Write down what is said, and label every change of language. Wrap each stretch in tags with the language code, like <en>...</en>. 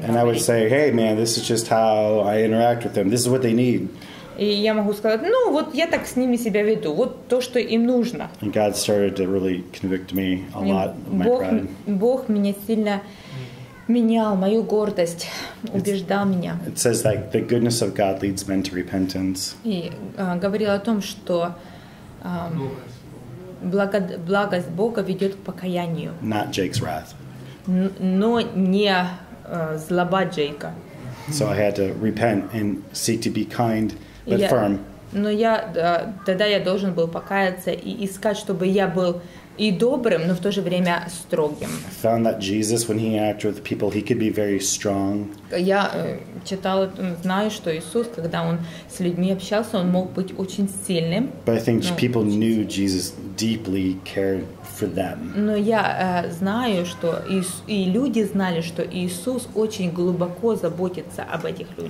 <en>And I would say, hey man, this is just how I interact with them. This is what they need.</en> <ru>И я могу сказать, вот я так с ними себя веду, вот то, что им нужно.</ru> <en>And God started to really convict me a lot of my pride.</en> <ru>Бог меня сильно менял, мою гордость, убеждал меня.</ru> <en>It says that the goodness of God leads men to repentance.</en> <ru>И говорил о том, что благость Бога ведет к покаянию.</ru> <en>Not Jake's wrath.</en> <ru>Но не злоба Джейка.</ru> <en>So I had to repent and seek to be kind but firm.</en> <ru>Но тогда я должен был покаяться и искать, чтобы я был и добрым, но в то же время строгим.</ru> <en>I found that Jesus, when he interacted with people, he could be very strong.</en> <ru>Я читал, знаю, что Иисус, когда он с людьми общался, он мог быть очень сильным.</ru> <en>But I think people knew Jesus deeply cared for them.</en> <ru>Но я знаю, что и люди знали, что Иисус очень глубоко заботится об этих людях.</ru>